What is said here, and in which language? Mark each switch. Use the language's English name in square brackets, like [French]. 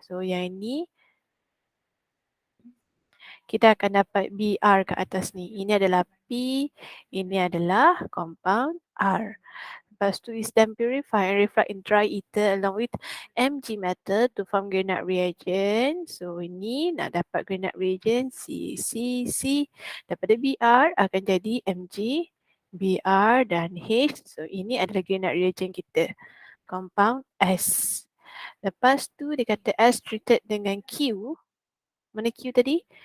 [Malay] So yang ini kita akan dapat Br kat atas ni. Ini adalah P, ini adalah compound R. Lepas tu [English] is then purify and reflect in dry ether along with Mg metal to form Grignard reagent. [Malay] So ini nak dapat Grignard reagent C. Daripada Br akan jadi Mg, Br dan H. So ini adalah Grignard reagent kita. Compound S. Lepas tu dia kata S treated dengan Q. Mana Q tadi?